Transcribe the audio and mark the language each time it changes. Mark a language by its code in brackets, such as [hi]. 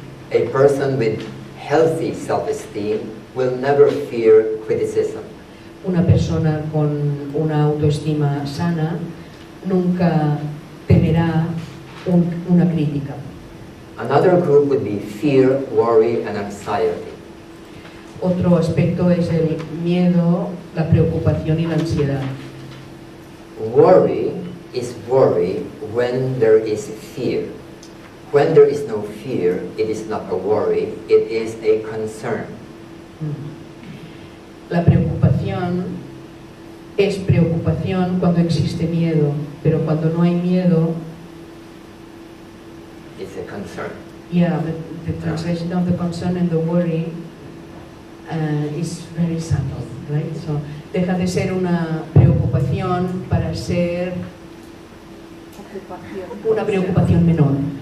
[en] A person with healthy self-esteem will never fear criticism. [es] Una persona con una autoestima sana nunca temerá una crítica. [en] Another group would be fear, worry, and anxiety. [es] Otro aspecto es el miedo, la preocupación y la ansiedad. [en] Worry is worry when there is fear. When there is no fear, it is not a worry, it is a concern. [es] La preocupación es preocupación cuando existe miedo, pero cuando no hay miedo, [en] It's a concern. yeah, the translation of the concern and the worry is very subtle, right? [es] So, deja de ser una preocupación para ser una preocupación menor.